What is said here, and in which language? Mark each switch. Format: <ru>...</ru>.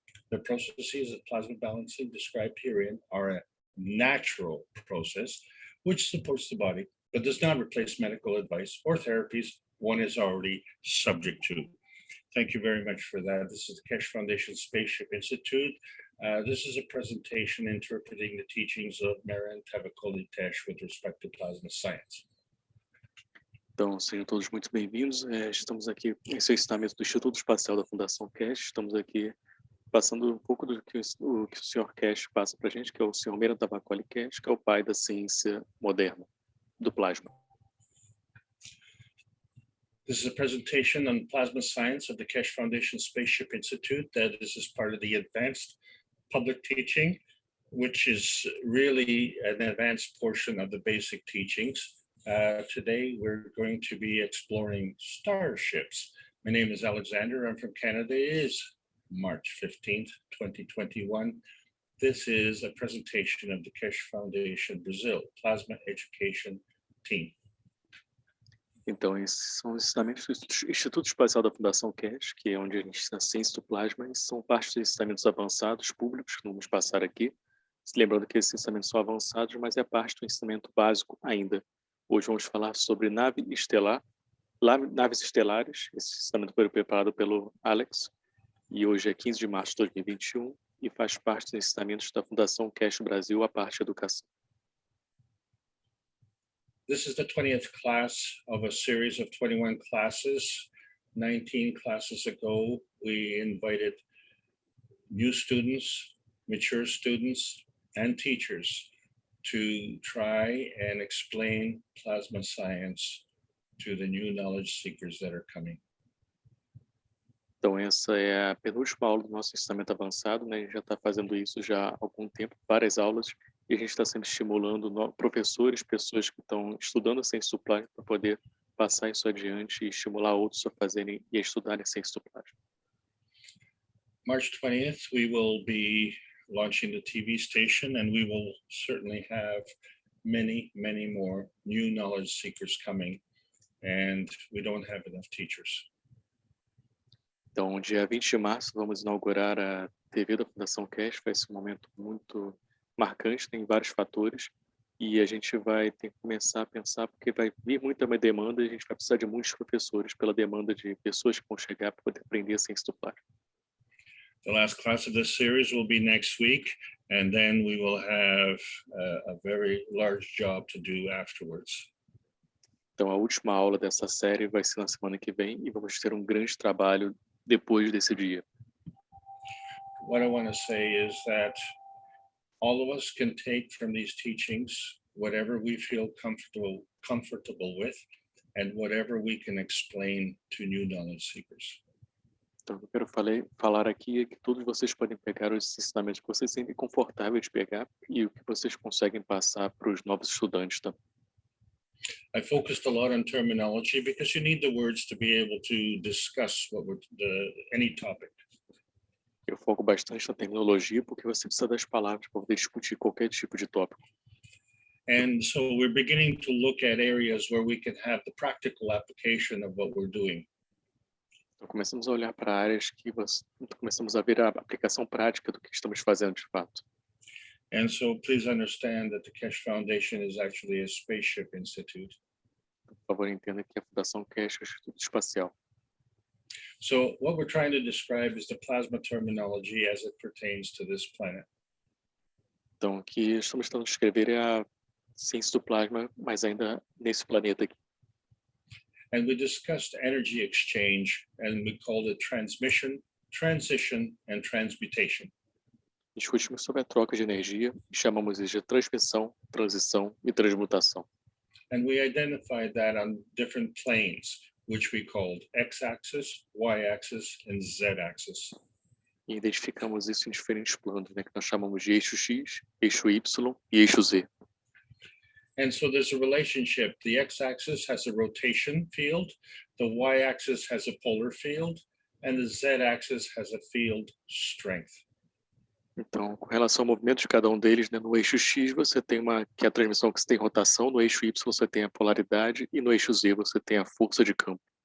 <en>The processes of plasma balancing described herein are a natural process which supports the body, but does not replace medical advice or therapies one is already subject to. Thank you very much for that. This is the Keshe Foundation Spaceship Institute. This is a presentation interpreting the teachings of Marian Tavakoli Tesh with respect to plasma science.</en> <pt>Então, sejam todos muito bem-vindos. Estamos aqui, esse é o ensinamento do Instituto Espacial da Fundação Keshe. Estamos aqui passando um pouco do que o Sr. Keshe passa para a gente, que é o Sr. Marian Tavakoli Keshe, que é o pai da ciência moderna, do plasma.</pt> <en>This is a presentation on plasma science of the Keshe Foundation Spaceship Institute. This is part of the advanced public teaching, which is really an advanced portion of the basic teachings. Today, we're going to be exploring starships. My name is Alexander. I'm from Canada. It is March 15th, 2021. This is a presentation of the Keshe Foundation Brazil Plasma Education Team.</en> <pt>Então, esses são os ensinamentos do Instituto Espacial da Fundação Keshe, que é onde a gente ensina a ciência do plasma, e são parte dos ensinamentos avançados públicos que vamos passar aqui. Lembrando que esses ensinamentos são avançados, mas é parte do ensinamento básico ainda. Hoje vamos falar sobre Nave e Estelar, naves estelares. Esse ensinamento foi preparado pelo Alex, e hoje é 15 de março de 2021, e faz parte dos ensinamentos da Fundação Keshe Brasil, a parte de educação.</pt> <en>This is the 20th class of a series of 21 classes. 19 classes ago, we invited new students, mature students, and teachers to try and explain plasma science to the new knowledge seekers that are coming.</en> <pt>Então, essa é a penúltima aula do nosso ensinamento avançado, né? A gente já está fazendo isso já há algum tempo, várias aulas, e a gente está sempre estimulando professores, pessoas que estão estudando a ciência do plasma para poder passar isso adiante e estimular outros a fazerem e a estudarem a ciência do plasma.</pt> <en>March 20th, we will be launching the TV station, and we will certainly have many, many more new knowledge seekers coming, and we don't have enough teachers.</en> <pt>Então, dia 20 de março, vamos inaugurar a TV da Fundação Keshe. Vai ser um momento muito marcante, tem vários fatores, e a gente vai ter que começar a pensar, porque vai vir muita demanda, e a gente vai precisar de muitos professores pela demanda de pessoas que vão chegar para poder aprender a ciência do plasma.</pt> <en>The last class of this series will be next week, and then we will have a very large job to do afterwards.</en> <pt>Então, a última aula dessa série vai ser na semana que vem, e vamos ter um grande trabalho depois desse dia.</pt> <en>What I want to say is that all of us can take from these teachings whatever we feel comfortable with, and whatever we can explain to new knowledge seekers.</en> <pt>Então, eu quero falar aqui é que todos vocês podem pegar os ensinamentos que vocês sentem confortáveis de pegar e o que vocês conseguem passar para os novos estudantes também.</pt> <en>I focused a lot on terminology because you need the words to be able to discuss any topic.</en> <pt>Eu foco bastante na terminologia porque você precisa das palavras para poder discutir qualquer tipo de tópico.</pt> <en>And so we're beginning to look at areas where we can have the practical application of what we're doing.</en> <pt>Então, começamos a olhar para áreas que começamos a ver a aplicação prática do que estamos fazendo de fato.</pt> <en>And so please understand that the Keshe Foundation is actually a spaceship institute.</en> <pt>Por favor, entenda que a Fundação Keshe é o Instituto Espacial.</pt> <en>So what we're trying to describe is the plasma terminology as it pertains to this planet.</en> <pt>Então, o que estamos tentando descrever é a ciência do plasma, mas ainda nesse planeta aqui.</pt> <en>And we discussed energy exchange, and we called it transmission, transition, and transmutation.</en> <pt>Discutimos sobre a troca de energia e chamamos isso de transmissão, transição e transmutação.</pt> <en>And we identified that on different planes, which we called x-axis, y-axis, and z-axis.</en> <pt>E identificamos isso em diferentes planos, né, que nós chamamos de eixo X, eixo Y e eixo Z.</pt> <en>And so there's a relationship. The x-axis has a rotation field, the y-axis has a polar field, and the z-axis has a field strength.</en> <pt>Então, com relação ao movimento de cada um deles, né, no eixo X você tem que é a transmissão que você tem rotação, no eixo Y você tem a polaridade e no eixo Z você tem a força de campo.</pt>